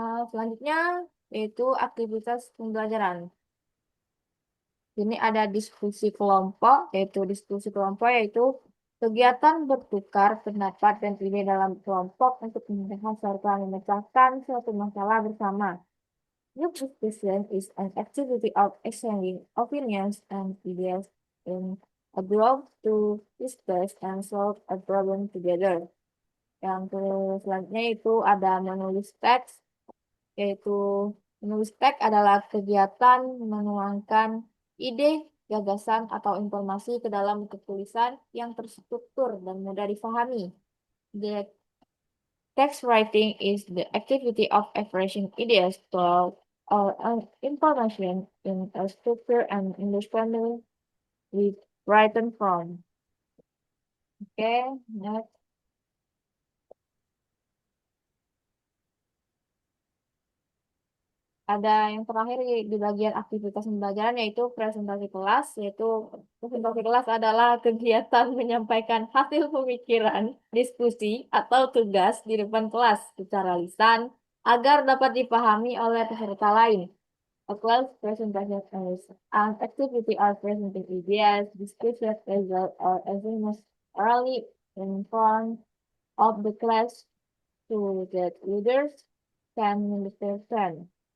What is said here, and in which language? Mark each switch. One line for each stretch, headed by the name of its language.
Indonesian: Selanjutnya yaitu aktivitas pembelajaran. Ini ada diskusi kelompok yaitu kegiatan bertukar pendapat dan ide dalam kelompok untuk membahas serta memecahkan suatu masalah bersama.
English: Group discussion is an activity of exchanging opinions and ideas in a group to discuss and solve a problem together.
Indonesian: Yang selanjutnya itu ada menulis teks, yaitu menulis teks adalah kegiatan menuangkan ide, gagasan, atau informasi ke dalam bentuk tulisan yang terstruktur dan mudah difahami.
English: The text writing is the activity of expressing ideas, thought, or information in a structure and understanding with written form. Okay, next.
Indonesian: Ada yang terakhir di bagian aktivitas pembelajaran yaitu presentasi kelas, yaitu presentasi kelas adalah kegiatan menyampaikan hasil pemikiran, diskusi, atau tugas di depan kelas secara lisan agar dapat dipahami oleh peserta lain.
English: A class presentation is an activity of presenting ideas, discussion result, or assignments orally in front of the class so that leaders can understand.